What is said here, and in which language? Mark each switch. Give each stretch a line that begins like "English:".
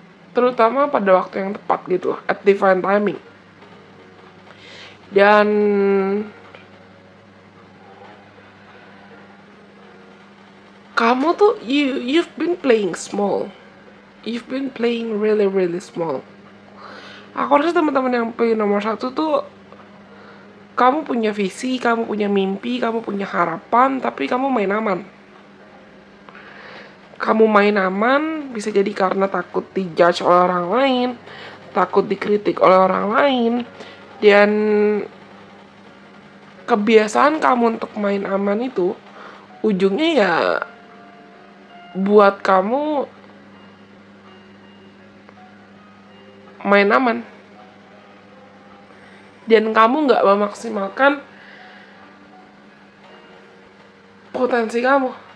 Indonesian: Terutama pada waktu yang tepat gitu,
English: at divine timing.
Indonesian: Dan kamu tuh,
English: you've been playing small. You've been playing really really small.
Indonesian: Aku rasa teman-teman yang pilih nomor 1 tuh, kamu punya visi, kamu punya mimpi, kamu punya harapan, tapi kamu main aman. Kamu main aman bisa jadi karena takut dijudge oleh orang lain, takut dikritik oleh orang lain, dan kebiasaan kamu untuk main aman itu ujungnya ya buat kamu main aman dan kamu nggak memaksimalkan potensi kamu.